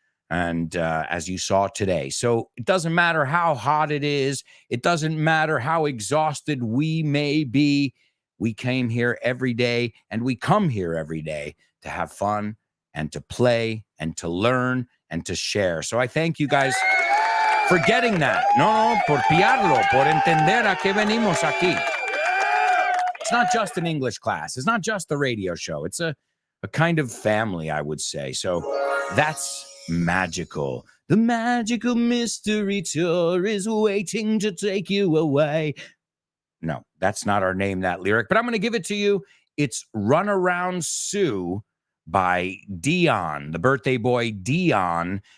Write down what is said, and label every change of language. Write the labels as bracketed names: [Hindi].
[English] And as you saw today. So it doesn't matter how hot it is. It doesn't matter how exhausted we may be. We came here every day, and we come here every day to have fun and to play and to learn and to share. So I thank you guys for getting that. [Spanish] No, por pillarlo, por entender a qué venimos aquí. [English] It's not just an English class. It's not just the radio show. It's a kind of family, I would say. So that's magical. The magical mystery tour is waiting to take you away. No, that's not our Name That Lyric, but I'm going to give it to you. It's Run Around Sue by Dion, the birthday boy Dion.